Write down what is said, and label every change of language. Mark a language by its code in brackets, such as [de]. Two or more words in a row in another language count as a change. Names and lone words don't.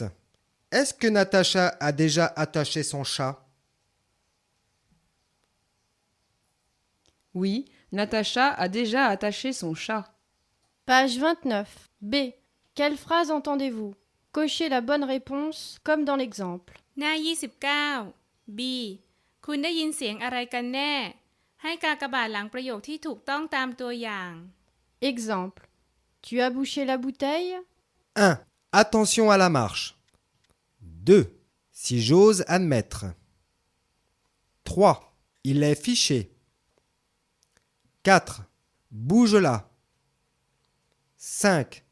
[fr] Est-ce que Natacha a déjà attaché son chat? Oui, Natacha a déjà attaché son chat. Page 29. B. Quelle phrase entendez-vous? Cochez la bonne réponse comme dans l'exemple. [th] หน้า 29 B คุณได้ยินเสียงอะไรกันแน่ ให้กากบาทหลังประโยคที่ถูกต้องตามตัวอย่าง [fr] Exemple. Tu as bouché la bouteille? 1. Attention à la marche. 2. Si j'ose admettre. 3. Il est fiché. 4. Bouge là. 5.